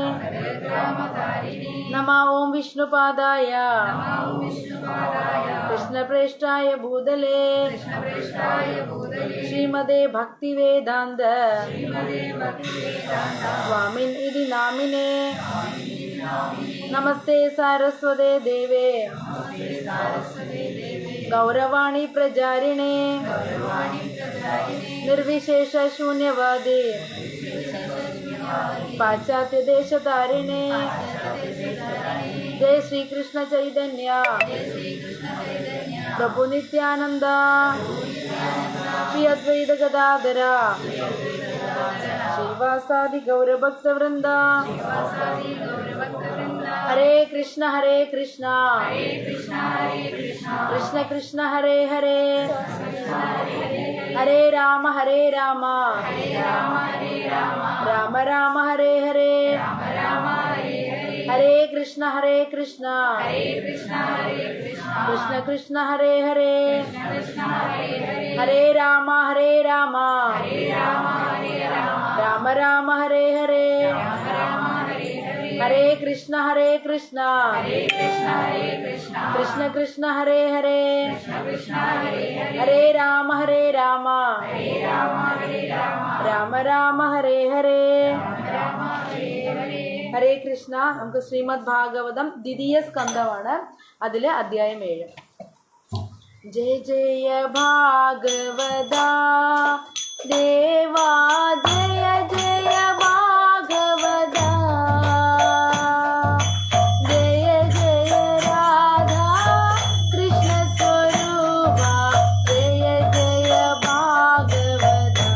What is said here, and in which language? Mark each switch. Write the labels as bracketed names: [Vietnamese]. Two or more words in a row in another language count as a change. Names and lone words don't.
[Sanskrit] नमः ॐ विष्णुपादाय कृष्णप्रेष्ठाय भूतले श्रीमते भक्तिवेदान्त स्वामिन् इति नामिने। नमस्ते सारस्वते देवे ഗൗരവാണി പ്രചാരിണേ നിർവിശേഷ ശൂന്യവാദേ പാശ്ചാത്യ ദേശതാരിണേ ജയ ശ്രീകൃഷ്ണ ചൈതന്യ പ്രഭു നിത്യാനന്ദ ശ്രീ അദ്വൈത ഗദാധര ശ്രീവാസാദി ഗൗരഭക്തവൃന്ദ. ഹരേ കൃഷ്ണ കൃഷ്ണ കൃഷ്ണ ഹരേ ഹരേ ഹരേ രാമ രാമ രാമ ഹരേ ഹരേ. ഹരേ കൃഷ്ണ കൃഷ്ണ കൃഷ്ണ ഹരേ ഹരേ ഹരേ രാമ രാമ രാമ ഹരേ ഹരേ. ഹരേ കൃഷ്ണ കൃഷ്ണ കൃഷ്ണ ഹരേ ഹരേ ഹരേ രാമ രാമ രാമ ഹരേ ഹരേ. ഹരേ കൃഷ്ണ. [Malayalam] നമുക്ക് ശ്രീമദ് ഭാഗവതം ദ്വിതീയ സ്കന്ധമാണ്. അതില് അധ്യായം 7. [Sanskrit] ജയ ജയ ഭാഗവത ദേവാ ജയ ജയ ഭാഗവത ജയ ജയ രാധാ കൃഷ്ണ സ്വരൂപ ജയ ജയ ഭാഗവത